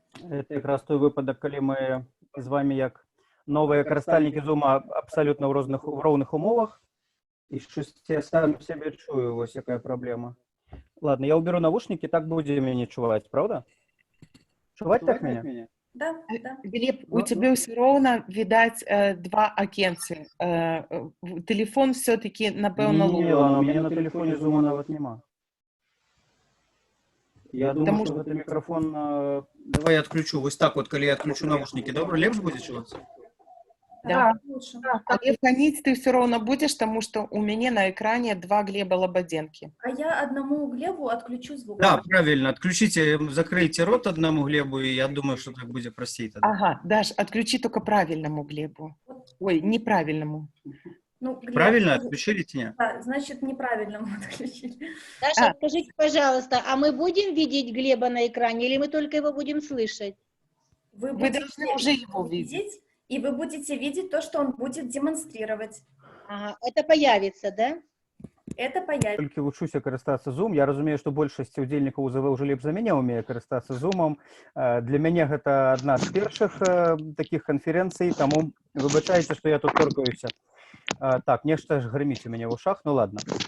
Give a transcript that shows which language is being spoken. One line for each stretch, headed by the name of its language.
Ukrainian: Это якраз той випадок, коли ми з вами як нові користальники Zoom абсолютно в ровних умовах. І щось я сам себе чую, ось яка проблема.
Russian: Ладно, я уберу наушники,
Ukrainian: так буде мене чувати, правда? Чувати так мене?
Russian: Да, да. Глеб, у тебя все ровно, видать, два окенца.
Ukrainian: Телефон все-таки, напевно, Ні, у мене на телефоні Zoom навіть нема.
Russian: Я думаю, что это микрофон... Давай я отключу. Вот так вот, коли я отключу наушники. Добро, легче будет чуваться? Да. Лучше. А фонить ты все равно будешь, потому что у меня на экране два Глеба Лободенки. А я одному Глебу отключу звук. Да, правильно. Отключите, закройте рот одному Глебу, и я думаю, что так будет простей тогда. Ага, Даш, отключи только правильному Глебу. Ой, неправильному. Ну, Глеб, Правильно отключили тебя? Да, значит, неправильно мы отключили. Даша, скажите, пожалуйста, а мы будем видеть Глеба на экране или мы только его будем слышать? Вы Вы будете должны уже его видеть. и вы будете видеть то, что он будет демонстрировать. Ага, это появится, да? Это появится.
Ukrainian: Тільки вчуся користатися Zoom. Я розумію, що більшість удільників УЗВ вже ліпше за мене вміє користатися Zoom. Для мене це одна з перших таких конференцій, тому вибачайте, що я тут торкаюся.
Russian: Так, нечто ж гримить у меня в ушах, ну ладно.